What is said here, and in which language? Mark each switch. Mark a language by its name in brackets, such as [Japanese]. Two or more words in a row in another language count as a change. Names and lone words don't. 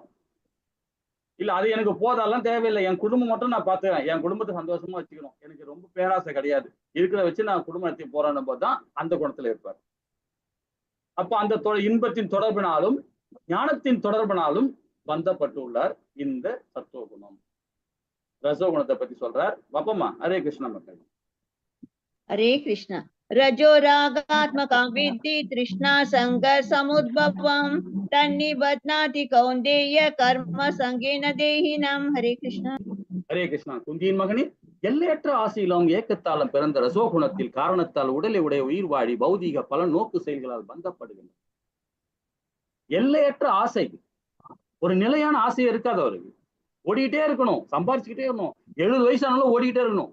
[Tamil] இல்ல அது எனக்கு போதாலாம் தேவையில்லை, என் குடும்பம் மட்டும் நான் பாத்துக்கிறேன், என் குடும்பத்தை சந்தோஷமா வச்சுக்கணும், எனக்கு ரொம்ப பேராசை கிடையாது, இருக்கிற வச்சு நான் குடும்பம் நடத்தி போறேன்னு போதுதான் அந்த குணத்துல இருப்பார். அப்ப அந்த இன்பத்தின் தொடர்பினாலும் ஞானத்தின் தொடர்பினாலும் பந்தப்பட்டு உள்ளார் இந்த சத்துவ குணம். ரசோகுணத்தை பத்தி சொல்றார். பாப்போமா? ஹரே கிருஷ்ண மக்கள். [Hindi] हरे कृष्ण। [Sanskrit] रजो रागात्मकं विद्धि तृष्णा संग समुद्भवं तन्निबध्नाति कौन्तेय कर्म संगेन देहिनम्। [Hindi] हरे कृष्ण। [Tamil] ஹரே கிருஷ்ணா. குந்தியின் மகனே, எல்லையற்ற ஆசையிலும் ஏக்கத்தாலும் பிறந்த ரசோகுணத்தில் காரணத்தால் உடலை உடைய உயிர் வாழி பௌதீக பல நோக்கு செயல்களால் பந்தப்படுகின்றன. எல்லையற்ற ஆசை, ஒரு நிலையான ஆசை இருக்காது அவருக்கு. ஓடிக்கிட்டே இருக்கணும், சம்பாரிச்சுக்கிட்டே இருக்கணும், 70 வயசானாலும் ஓடிக்கிட்டே இருக்கணும்.